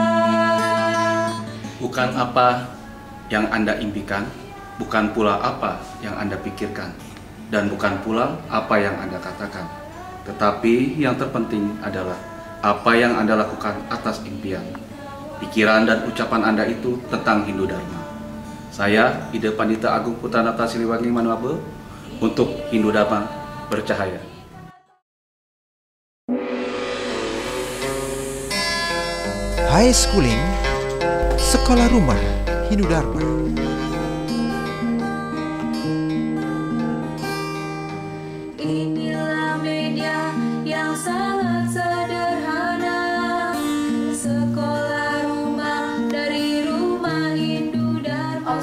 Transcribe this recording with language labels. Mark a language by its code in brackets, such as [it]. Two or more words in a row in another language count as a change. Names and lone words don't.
[id] Bukan apa yang Anda impikan, bukan pula apa yang Anda pikirkan, dan bukan pula apa yang Anda katakan. Tetapi yang terpenting adalah apa yang Anda lakukan atas impian. Pikiran dan ucapan Anda itu tentang Hindu Dharma. Saya, Ide Pandita Agung Putranata Siliwangi Manuabe, untuk Hindu Dharma bercahaya. [en] High Schooling [id] Sekolah Rumah Hindu Dharma. Inilah media yang sangat sederhana, sekolah rumah dari Rumah Hindu Dharma.